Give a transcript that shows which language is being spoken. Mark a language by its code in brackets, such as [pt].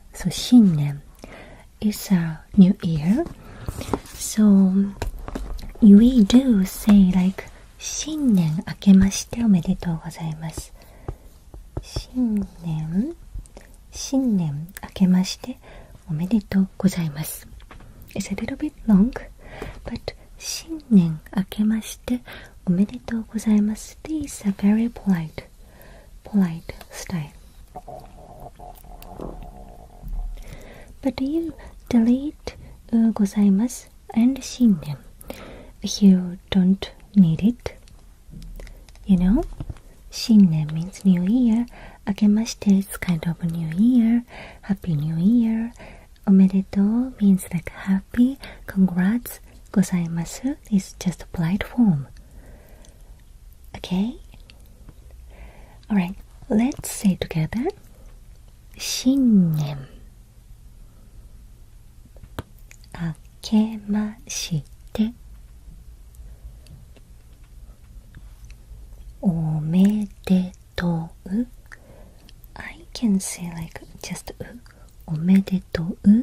[en] So 新年 is a new year. So we do say like [ja] 新年明けましておめでとうございます。新年明けましておめでとうございます。 [en] It's a little bit long, but [ja] 新年明けましておめでとうございます。 [en] This is a very polite style. But you delete ございます and 新年 if you don't need it. You know, 新年 means New Year. 明けまして is kind of a New Year. Happy New Year. おめでとう means like happy, congrats. ございます is just a polite form. Okay? Alright, let's say together. [ja] 新年明けましておめでとう [en] I can say like just おめでとう